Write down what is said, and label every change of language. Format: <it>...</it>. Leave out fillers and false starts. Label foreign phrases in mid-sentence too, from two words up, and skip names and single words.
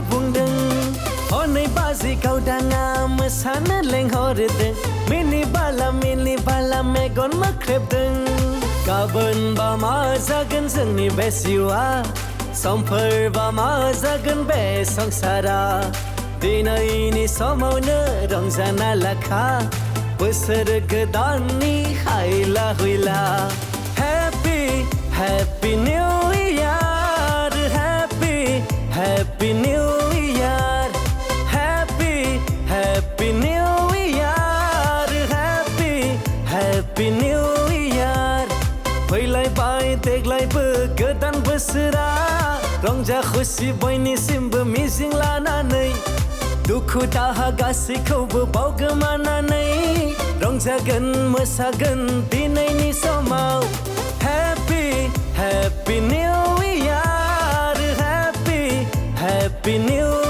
<brx>बुंदों हनै बाजै गावदाङा मोसानो लेंहरदों मिनि बाला मेगन मोख्रेबदों गाबोनबा मा जागोन जोंनि बे जिउआ समफोरबा मा जागोन बे संसारा दिनैनि समावनो रंजाना लाखा बोसोर गोदाननि हायला हुइला Happy</brx> <en>Happy New Year Happy Happy New Year Happy Happy New Year Happy Happy New Year</en> <brx>फैलायबाय देग्लायबो गोदान बोसोरा रंजा खुसि बयनिसिमबो मिजिं लानानै दुखु दाहा गासैखौबो बावगोमानानै रंजागोन मोसागोन दिनैनि समाव</brx> <en>Happy Happy New Year Happy Happy New</en>